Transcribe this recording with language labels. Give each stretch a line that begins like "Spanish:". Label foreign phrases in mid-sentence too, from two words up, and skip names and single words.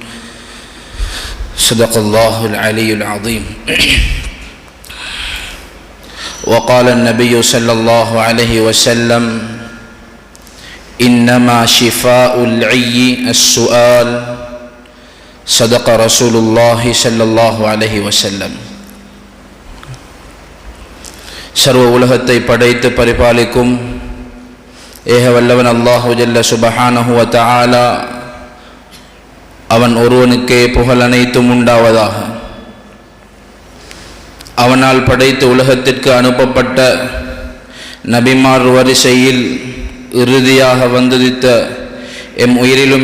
Arabic: صدق الله العلي العظيم وقال النبي صلى الله عليه وسلم إنما شفاء العي السؤال صدق رسول الله صلى الله عليه وسلم
Tamil: சர்வ உலகத்தை படைத்து பரிபாலிக்கும் ஏக வல்லவன்
Arabic: الله جل سبحانه و تعالى
Tamil: அவன் ஒருவனுக்கே புகழ் அனைத்தும் உண்டாவதாக. அவனால் படைத்து உலகத்திற்கு அனுப்பப்பட்ட நபிமார் வரிசையில் இறுதியாக வந்துதித்த எம் உயிரிலும்